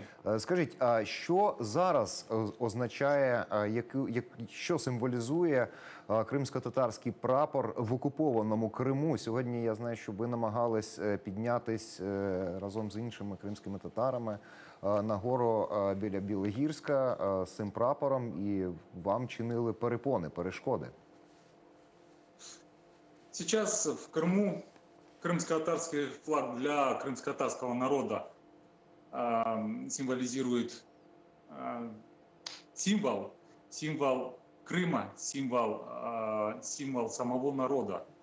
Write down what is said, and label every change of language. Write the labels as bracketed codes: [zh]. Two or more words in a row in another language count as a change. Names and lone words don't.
[uk] Скажіть, а що зараз означає, що символізує кримсько-татарський прапор в окупованому Криму? Сьогодні я знаю, що ви намагались піднятись разом з іншими кримськими татарами на гору біля Білогірська з цим прапором, і вам чинили перешкоди. [ru] Сейчас в Крыму крымско-татарский флаг для крымско-татарского народа символизирует символ Крыма, символ самого народа.